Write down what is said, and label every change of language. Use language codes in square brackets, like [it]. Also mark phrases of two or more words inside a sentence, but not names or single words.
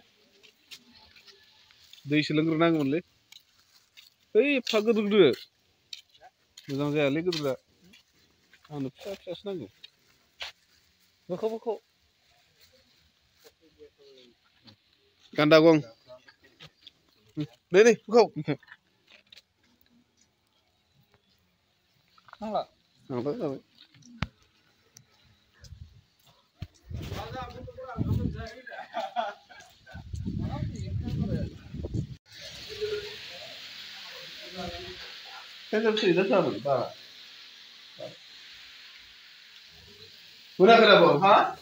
[brx] दैसो लोंग्रोनांगौमोनलै ओइ एफा गिदिर गिदिर मोजां जायालै गिदिरा आंनो फिसा फिसासो नांगौ बोखाव गान्दा गं नै बोखाव जाबाय [ms] Kan sih dah sama, tak? Pura kenapa? Ha?